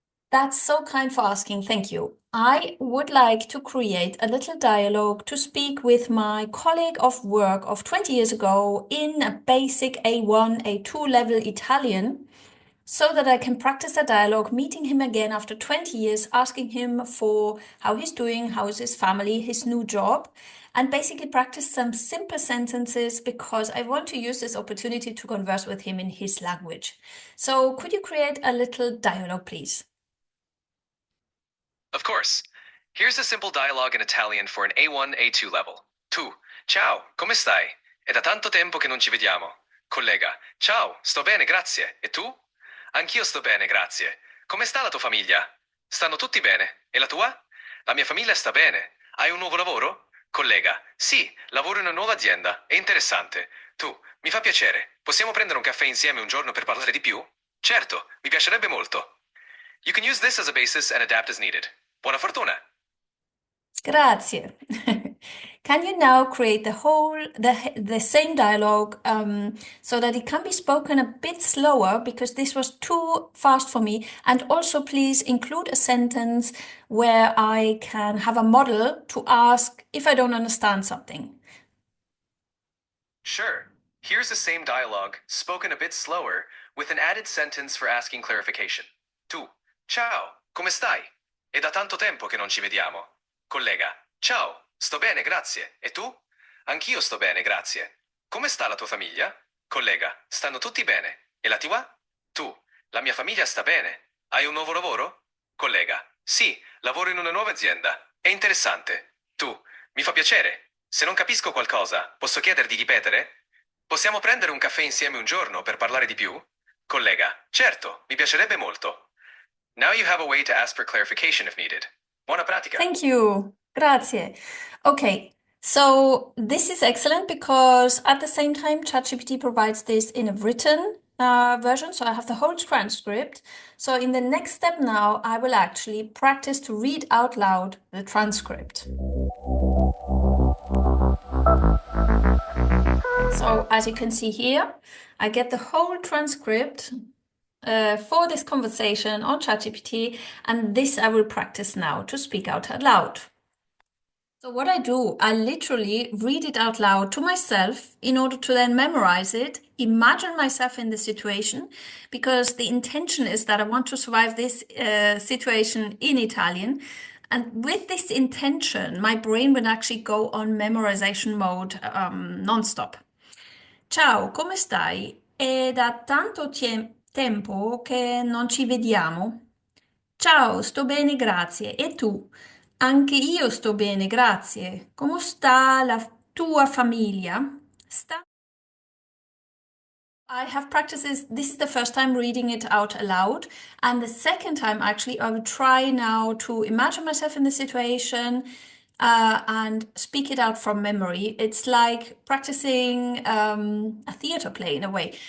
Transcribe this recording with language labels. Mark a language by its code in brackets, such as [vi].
[en] That's so kind for asking. Thank you. I would like to create a little dialogue to speak with my colleague of work of 20 years ago in a basic A1, A2 level Italian, so that I can practice a dialogue, meeting him again after 20 years, asking him for how he's doing, how is his family, his new job, and basically practice some simple sentences because I want to use this opportunity to converse with him in his language. So could you create a little dialogue, please? Of course. Here's a simple dialogue in Italian for an A1, A2 level. [it] Tu, ciao, come stai? È da tanto tempo che non ci vediamo. Collega, ciao, sto bene, grazie. E tu? Anch'io sto bene, grazie. Come sta la tua famiglia? Stanno tutti bene. E la tua? La mia famiglia sta bene. Hai un nuovo lavoro? Collega, sì, lavoro in una nuova azienda. È interessante. Tu, mi fa piacere. Possiamo prendere un caffè insieme un giorno per parlare di più? Certo, mi piacerebbe molto. [en] You can use this as a basis and adapt as needed. [it] Buona fortuna! Grazie. [en] Can you now create the same dialogue so that it can be spoken a bit slower because this was too fast for me? And also, please include a sentence where I can have a model to ask if I don't understand something. Sure. Here's the same dialogue, spoken a bit slower, with an added sentence for asking clarification. [it] Tu, ciao, come stai? È da tanto tempo che non ci vediamo. Collega, ciao, sto bene, grazie. E tu? Anch'io sto bene, grazie. Come sta la tua famiglia? Collega, stanno tutti bene. E la tua? Tu, la mia famiglia sta bene. Hai un nuovo lavoro? Collega, sì, lavoro in una nuova azienda. È interessante. Tu, mi fa piacere. Se non capisco qualcosa, posso chiederti di ripetere? Possiamo prendere un caffè insieme un giorno per parlare di più? Collega, certo, mi piacerebbe molto. [en] Now you have a way to ask for clarification if needed. [it] Buona pratica. [en] Thank you. [it] Grazie. [en] Okay, so this is excellent because at the same time, ChatGPT provides this in a written version. So I have the whole transcript. So in the next step now, I will actually practice to read out loud the transcript. So as you can see here, I get the whole transcript for this conversation on ChatGPT, and this I will practice now to speak out loud. So what I do, I literally read it out loud to myself in order to then memorize it, imagine myself in the situation, because the intention is that I want to survive this situation in Italian. And with this intention, my brain will actually go on memorization mode non-stop. [it] Ciao, come stai? È da tanto tempo che non ci vediamo. Ciao, sto bene, grazie. E tu? Anche io sto bene, grazie. Come sta la tua famiglia? [en] I have practiced this. This is the first time reading it out aloud. And the second time, actually, I will try now to imagine myself in the situation and speak it out from memory. It's like practicing a theater play in a way.